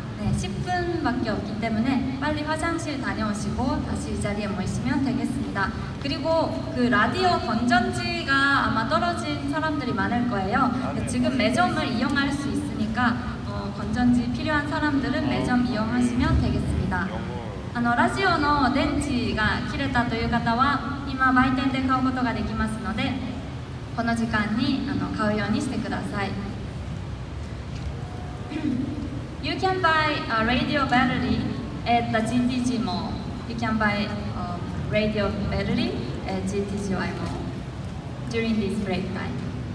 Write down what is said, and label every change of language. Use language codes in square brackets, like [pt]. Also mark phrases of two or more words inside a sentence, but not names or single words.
[ko] 네, 10분밖에 없기 때문에 빨리 화장실 다녀오시고 다시 이 자리에 모이시면 되겠습니다. 그리고 그 라디오 건전지가 아마 떨어진 사람들이 많을 거예요. 지금 매점을 이용할 수 있으니까 건전지 필요한 사람들은 매점 이용하시면 되겠습니다. [ja] ラジオの電池が切れたという方は今売店で買うことができますのでこの時間に買うようにしてください。 [en] You can buy a radio battery at the GTG mall. You can buy radio battery at GTG mall during this break time.